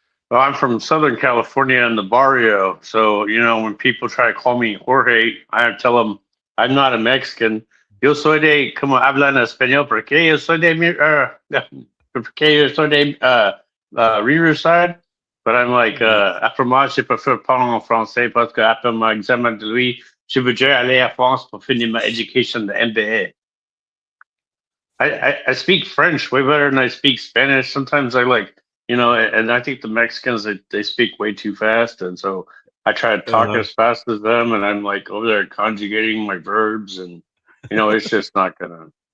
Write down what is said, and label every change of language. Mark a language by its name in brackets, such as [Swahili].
[English] Well, I'm from Southern California in the barrio. So, when people try to call me Jorge, I tell them I'm not a Mexican. [Spanish] Yo soy de, como hablan español, porque yo soy de, Riverside. [English] But I'm like, [French] après moi, je préfère parler en français parce que après mon examen de lui, je voudrais aller à France pour finir ma education de MBA. [English] I speak French way better than I speak Spanish. Sometimes I and I think the Mexicans, they speak way too fast. And so I try to talk as fast as them, and I'm like over there conjugating my verbs, and, it's just not going to.